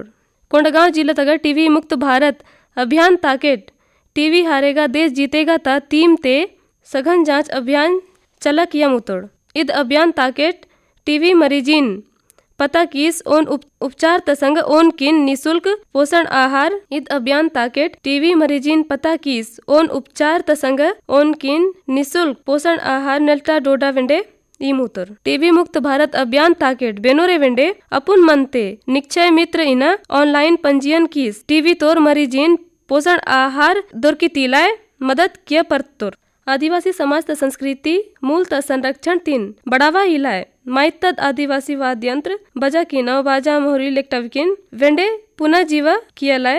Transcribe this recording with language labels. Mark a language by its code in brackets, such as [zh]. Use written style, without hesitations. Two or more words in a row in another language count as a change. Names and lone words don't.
[gon] कोंडागांव जिला तग टीवी मुक्त भारत अभियान ताकेट [hi] टीवी हारेगा देश जीतेगा [gon] ता थीम ते [hi] सघन जांच अभियान [gon] चला किया मुतोड़। इद अभियान ताकेट टीवी मरीजिन पता किस ओन उपचार तसंग ओन किन [hi] निशुल्क पोषण आहार। [gon] इद अभियान ताकेट टीवी मरीजिन पता किस ओन उपचार तसंग ओन किन [hi] निशुल्क पोषण आहार [gon] नलटा डोडा वेंडे ईमुतोर। टीबी मुक्त भारत अभियान ताकेट बेनोरे वेंडे अपुन मनते निक्षय मित्र इना ऑनलाइन पंजीयन किस टीवी तोर मरीजिन [hi] पोषण आहार [gon] दोरकितीलाय मदद किया परतोर। आदिवासी समाज त संस्कृति मूल त संरक्षण तीन बढ़ावा इलाय माइतद [hi] आदिवासी वाद्य यंत्र [gon] बजा की नव बाजा मोहरी लेक्टविकिन वेंडे पुनः जीवा कियालाय।